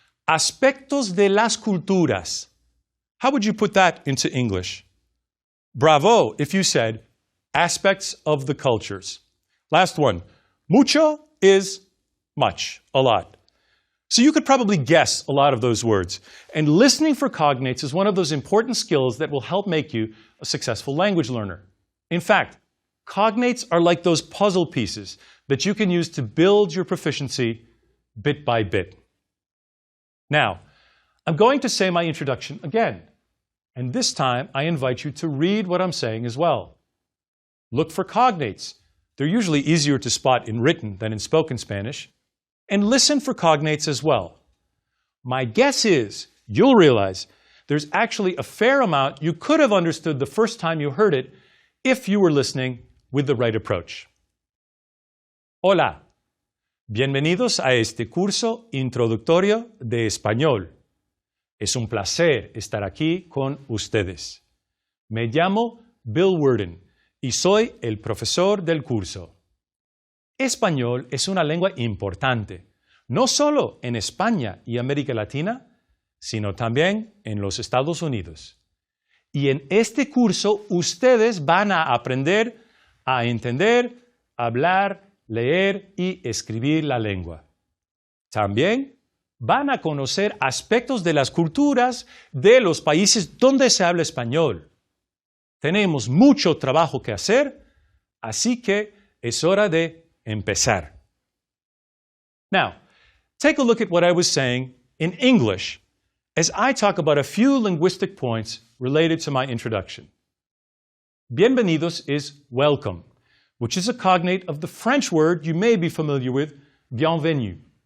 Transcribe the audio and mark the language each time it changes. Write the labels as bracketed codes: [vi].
[es] Aspectos de las culturas. [en] How would you put that into English? Bravo if you said aspects of the cultures. Last one. Mucho is much, a lot. So you could probably guess a lot of those words. And listening for cognates is one of those important skills that will help make you a successful language learner. In fact, cognates are like those puzzle pieces that you can use to build your proficiency bit by bit. Now, I'm going to say my introduction again. And this time, I invite you to read what I'm saying as well. Look for cognates. They're usually easier to spot in written than in spoken Spanish. And listen for cognates as well. My guess is you'll realize there's actually a fair amount you could have understood the first time you heard it if you were listening with the right approach. [es] Hola. Bienvenidos a este curso introductorio de español. Es un placer estar aquí con ustedes. Me llamo Bill Worden y soy el profesor del curso. Español es una lengua importante, no solo en España y América Latina, sino también en los Estados Unidos. Y en este curso ustedes van a aprender a entender, hablar, leer y escribir la lengua. También van a conocer aspectos de las culturas de los países donde se habla español. Tenemos mucho trabajo que hacer, así que es hora de empezar. [en] Now, take a look at what I was saying in English as I talk about a few linguistic points related to my introduction. Bienvenidos is welcome, which is a cognate of the French word you may be familiar with, bienvenue.